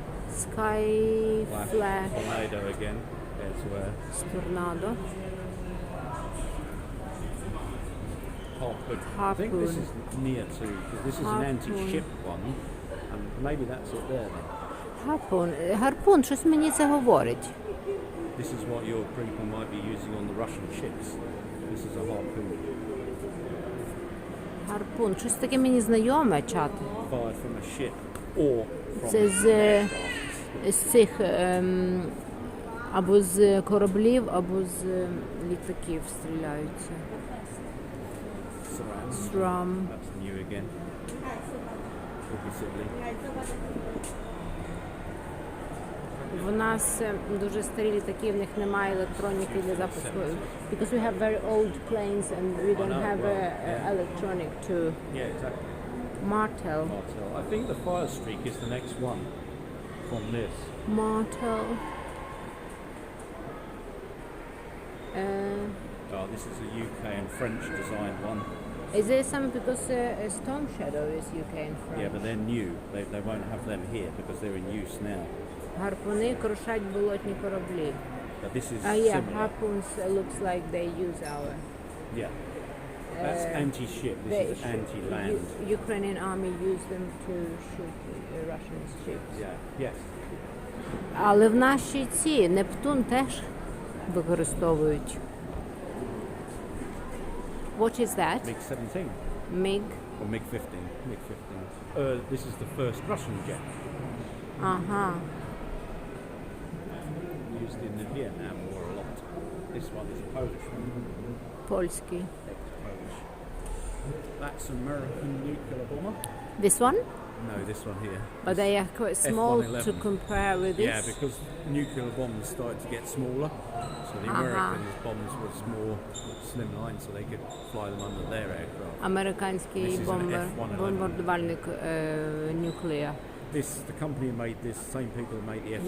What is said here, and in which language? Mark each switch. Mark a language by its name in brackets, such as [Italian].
[English] Sky flash. Tornado again. There's where. Tornado. Harpoon. I Harpoon. think this is near to, because this is an Harpoon. anti-ship one. And maybe that's it there then. [Ukrainian] Гарпун, щось мені це говорить. [English] This is what your people might be using on the Russian ships. This is a harpoon. [Ukrainian] Гарпун, щось таке мені знайоме, чат. [English] Fired from a ship or from [Ukrainian] Це з цих або з кораблів, або з літаків стріляються. [English] SRAM. SRAM. That's new again. Obviously. [Ukrainian] В нас дуже старі літаки, в них немає електроніки для запуску. [English] Because we have very old planes and we don't have electronic to Yeah, exactly. Martel. Martel. I think the fire streak is the next one from this. Martel. Oh, this is a UK and French designed one. Is there some because Storm Shadow is UK and France? Yeah, but they're new. They won't have them here because they're in use now. [Ukrainian] Гарпуни крушать болотні кораблі. [English] But this is Yeah, similar. harpoons looks like they use our. Yeah. That's anti-ship. This is anti-land. Ukrainian army use them to shoot Russian ships. Yeah. Yes. [Ukrainian] Але в нашій ці Нептун теж використовують. [English] What is that? MiG-17 MiG. or MiG-15. MiG-15. This is the first Russian jet Ага. used in the Vietnam War a lot. This one is a Polish one. [Ukrainian] Польський. [English] Polish. That's an American nuclear bomber. This one? No, this one here. But they are quite small F-111. to compare with this. Yeah, because nuclear bombs started to get smaller. So the Americans' bombs was more slimline, so they could fly them under their aircraft. [Ukrainian] Американський [English] This is an F-111. [Ukrainian] бомбардувальник Nuclear. [English] The company who made this, same people who made the F-16.